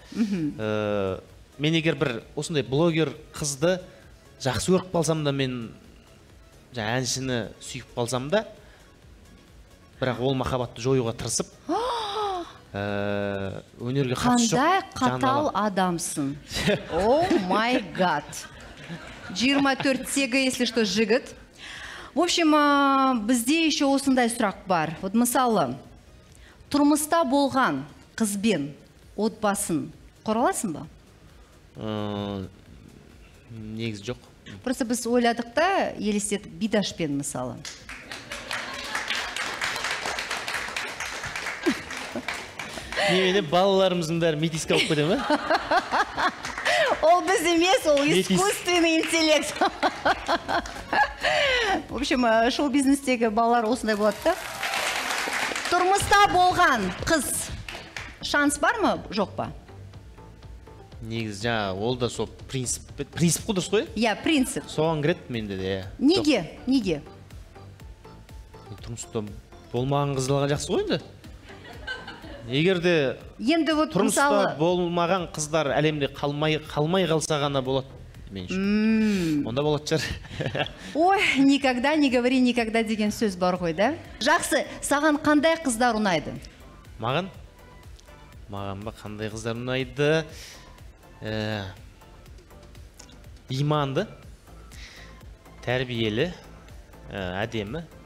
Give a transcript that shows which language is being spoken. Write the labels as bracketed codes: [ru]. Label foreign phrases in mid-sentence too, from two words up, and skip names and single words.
[kk] Мен егер бір осындай блогер қызды жақсы көріп қалсам да, мен әншіні сүйіп қалсам да, бірақ ол махаббатты жоюға тырысып, өнерге қатысы жоқ. Қандай қатал адамсың. [en] Oh my god. [kk] 24-тегі, [ru] если что, жігіт. В общем, [kk] бізде еще осындай сұрақ бар. Вот мысалы, тұрмыста болған қызбен отбасын құраласың ба? Негізі жоқ. Просто біз ойладық та, елестетіп, бидашпен мысалы. Немене балаларымыздың бәрі метиске алып кетеді ме? Ол біз емес, ол [ru] искусственный интеллект. В общем, [kk] шоу-бизнестегі балалар осындай болады да. Тұрмыста болған қыз шанс бар ма, жоқ па? Негізі жаңа, ол да сол принцип қой дұрыс қой? Иә, принцип. Соған кіреді менде де. Неге? Тұрмыста болмаған қыздарға жақсы ғой енді. Егерде тұрмыста болмаған қыздар әлемде қалмай қалса ғана болады. Онда болады шығар. Ой, [ru] никогда не говори никогда [kk] деген сөз бар ғой, да? Жақсы, саған қандай қыздар ұнайды? Маған ба қандай қыздар ұнайды? Иманды, тәрбиелі, әдемі.